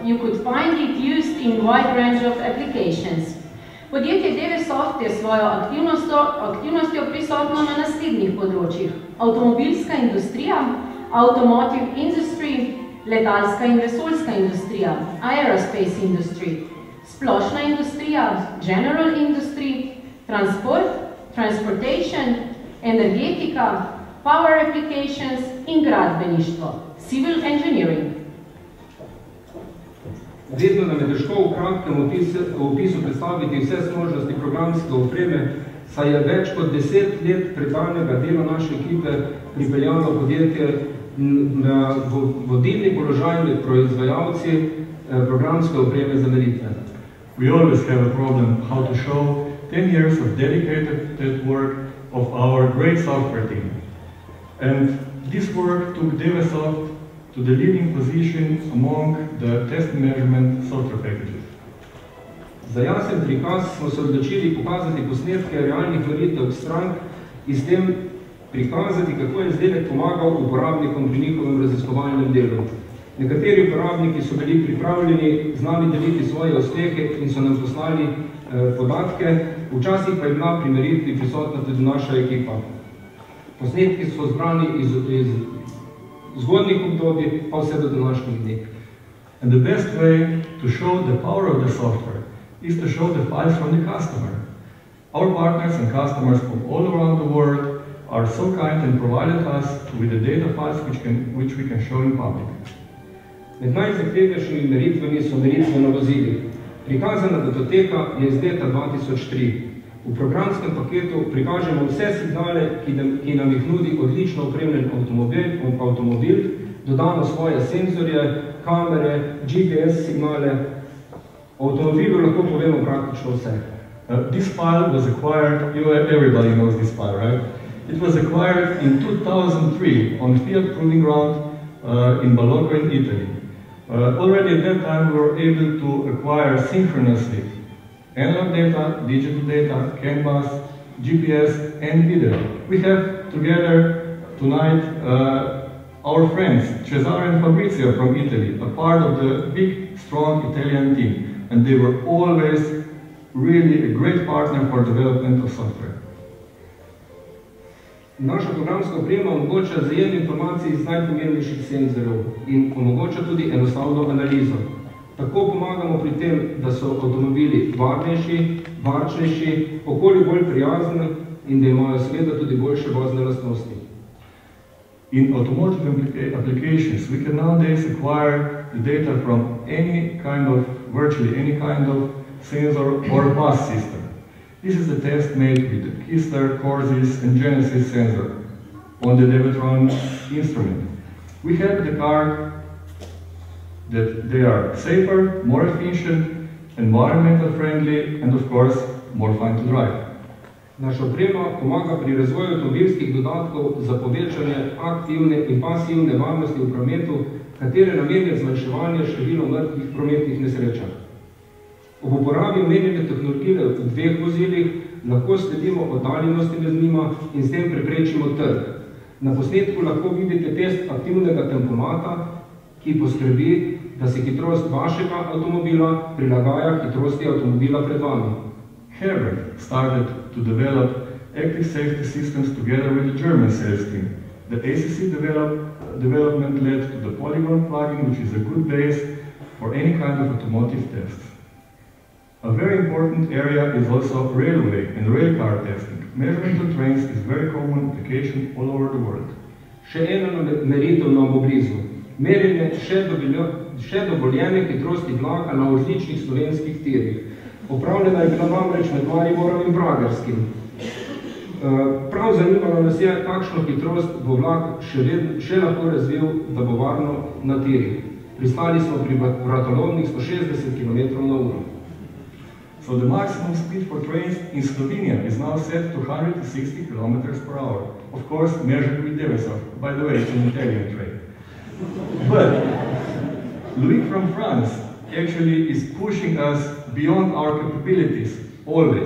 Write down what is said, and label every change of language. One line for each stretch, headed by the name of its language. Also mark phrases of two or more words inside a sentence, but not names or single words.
English: You could find it used in a wide range of applications.
Slovenian: Podjetje Devesoft je svojo aktivnostjo prisotno na naslednjih področjih: avtomobilska industrija,
English: automotive industry,
Slovenian: letalska in vesoljska industrija,
English: aerospace industry,
Slovenian: splošna industrija,
English: general industry, transport, transportation, energetika, power applications
Slovenian: in gradbeništvo,
English: civil engineering.
Slovenian: Vedno nam je težko v kratkem opisu predstaviti vse zmožnosti programske opreme, saj je več kot 10 let predanega dela naše ekipe pripeljalo podjetje na vodilni položaj med proizvajalci programske opreme za meritve.
English: We always have a problem how to show 10 years of dedicated work of our great software team. And this work took Devesoft to the leading position among the test measurement software packages.
Slovenian: Za jasen prikaz smo se odločili pokazati posnetke realnih meritev strank in s tem prikazati, kako je izdelek pomagal uporabnikom pri njihovem raziskovalnem delu. Nekateri uporabniki so bili pripravljeni z nami deliti svoje uspehe in so nam poslali podatke, včasih pa je bila pri meritvi prisotna tudi naša ekipa. Posnetki so zbrani iz zgodnjih obdobij pa vse do današnjih dni.
English: And the best way to show the power of the software is to show the files from the customer. Our partners and customers from all around the world are so kind and provided us with the data files which we can show in public.
Slovenian: Med najzahtevnejšimi meritvami so meritve na vozilih. Prikazana datoteka je iz leta 2003. V programskem paketu prikažemo vse signale, ki nam jih nudi odlično opremljen avtomobil, dodamo svoje senzorje, kamere, GPS signale. O avtomobilu lahko povemo praktično vse.
English: This file was acquired, everybody knows this file, right? It was acquired in 2003 on Fiat Proving Ground in Balocco in Italy. Already at that time we were able to acquire synchronously analog data, digital data, canvas, GPS and video. We have together tonight our friends Cesare and Fabrizio from Italy, a part of the big, strong Italian team, and they were always really a great partner for development of software.
Slovenian: Naša programska oprema omogoča zajem informacij iz najpomembnejših senzorjev in omogoča tudi enostavno analizo. Tako pomagamo pri tem, da so avtomobili varnejši, varčnejši, okolju bolj prijazni in da imajo seveda tudi boljše vozne lastnosti.
English: In automotive applications, we can nowadays acquire the data from virtually any kind of sensor or bus system. This is a test made with the Kistler, Corsis and Genesis sensor on the Devetron instrument. We have the card that they are safer, more efficient, environmental friendly and of course more fun to drive.
Slovenian: Naša oprema pomaga pri razvoju avtomobilskih dodatkov za povečanje aktivne in pasivne varnosti v prometu, katere namen je zmanjševanje števila mrtvih prometnih nesrečah. Ob uporabi omenjene tehnologije v dveh vozilih lahko sledimo oddaljenosti med njima in s tem preprečimo trk. Na posnetku lahko vidite test aktivnega tempomata, ki poskrbi, da se hitrost vašega avtomobila prilagaja hitrosti avtomobila pred vami.
English: Herbert started to develop active safety systems together with the German sales team. The ACC development led to the polygon plugin, which is a good base for any kind of automotive tests. A very important area is also railway and rail car testing. Measurement of trains is very common application all over the world.
Slovenian: Še ena meritev nam bo blizu. Merjenje še dovoljene hitrosti vlaka na različnih slovenskih tirih. Opravljena je bila namreč med Mariborom in Pragerskim. Prav zanimalo nas je, kakšno hitrost bo vlak še lahko razvil, da bo varno na tirih. Pristali smo pri vratolovnih 160 km/h.
English: So the maximum speed for trains in Slovenia is now set to 160 kilometers per hour. Of course, measured with Devesov. By the way, it's an Italian train. But Louis from France actually is pushing us beyond our capabilities, always.